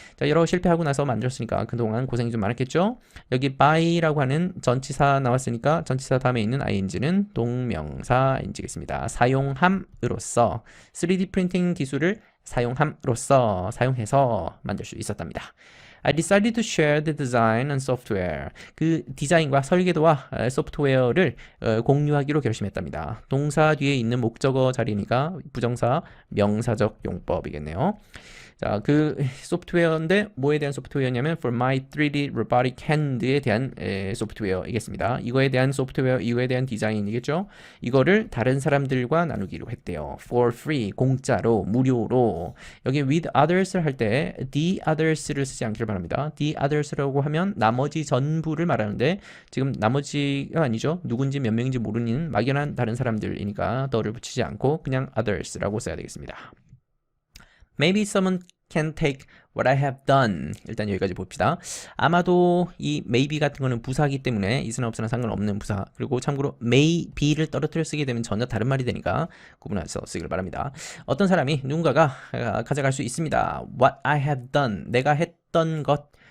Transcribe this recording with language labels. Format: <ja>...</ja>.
<ko>자, 여러 실패하고 나서 만들었으니까 그동안 고생이 좀 많았겠죠? 여기 buy라고 하는 전치사 나왔으니까 전치사 다음에 있는 ing는 동명사인지겠습니다. 사용함으로써 3D 프린팅 기술을 사용함으로써 사용해서 만들 수 있었답니다.</ko> <en>I decided to share the design and software.</en> <ko>그 디자인과 설계도와 소프트웨어를 공유하기로 결심했답니다. 동사 뒤에 있는 목적어 자리니까 부정사, 명사적 용법이겠네요. 자, 그 소프트웨어인데 뭐에 대한 소프트웨어냐면</ko> <en>for my 3D robotic hand</en> <ko>에 대한 소프트웨어이겠습니다. 이거에 대한 소프트웨어, 이거에 대한 디자인이겠죠. 이거를 다른 사람들과 나누기로 했대요.</ko> <en>for free,</en> <ko>공짜로, 무료로. 여기</ko> <en>with others</en> <ko>를 할 때 the others를 쓰지 않기를 바랍니다. the others라고 하면 나머지 전부를 말하는데 지금 나머지가 아니죠. 누군지 몇 명인지 모르는 막연한 다른 사람들이니까 더를 붙이지 않고 그냥 others라고 써야 되겠습니다.</ko> <en>Maybe someone can take what I have done.</en> <ko>일단 여기까지 봅시다. 아마도 이 maybe 같은 거는 부사이기 때문에 is나 없으나 상관없는 부사. 그리고 참고로 maybe를 떨어뜨려 쓰게 되면 전혀 다른 말이 되니까 구분해서 쓰기를 바랍니다. 어떤 사람이 누군가가 가져갈 수 있습니다.</ko> <en>What I have done.</en> <ko>내가 했던 것.</ko>